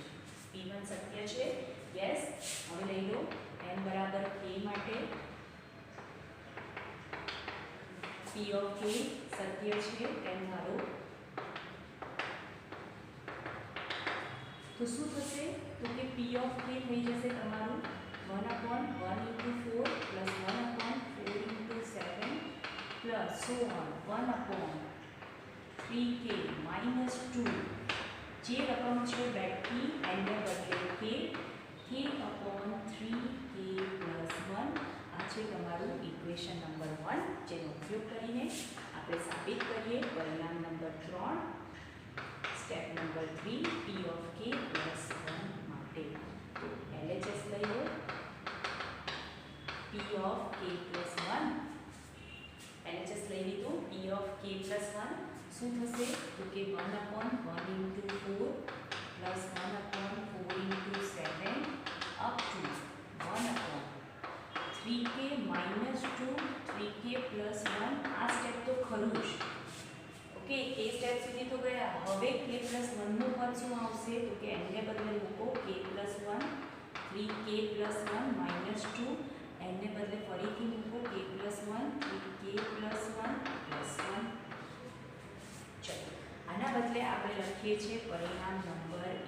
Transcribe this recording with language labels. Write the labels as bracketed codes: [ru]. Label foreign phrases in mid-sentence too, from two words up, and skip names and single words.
[gu] P1 સત્ય છે. યસ. હવે લઈ લો n બરાબર k માટે [en] P of k [gu] સત્ય છે એમ ધારો તો શું થશે તો કે [en] P of k [gu] થઈ જશે તમારું [en] 1/1 into 4 plus 1/4 into 7 plus so on 1/3k minus 2 [gu] જે રકમ છે બેઠી એને બદલે [en] k upon 3k plus 1 [gu] આ છે તમારું ઇક્વેશન નંબર 1 જેનો ઉપયોગ કરીને આપણે સાબિત કરીએ પરિણામ નંબર 3 સ્ટેપ નંબર 3 [en] P of k plus 1 [gu] માટે તો LHS લઈ લો [en] P of k plus 1 [gu] LHS લઈ લીધું [en] P of k plus 1 [gu] શું થશે તો કે [en] 1/1 into 4 plus 1/4 into 7 up to 1/3k minus 2 3k plus 1 [gu] આ સ્ટેપ તો ખરું જ ઓકે એ સ્ટેપ સુધી તો ગયા હવે [en] k plus 1 [gu] નું પદ શું આવશે તો કે n ને બદલે મૂકો [en] k plus 1 3k plus 1 minus 2 [gu] n ને બદલે ફરીથી મૂકો [en] k plus 1 3k plus 1 plus 1 [gu] ચલો આના બદલે આપણે લખીએ છીએ પરિણામ નંબર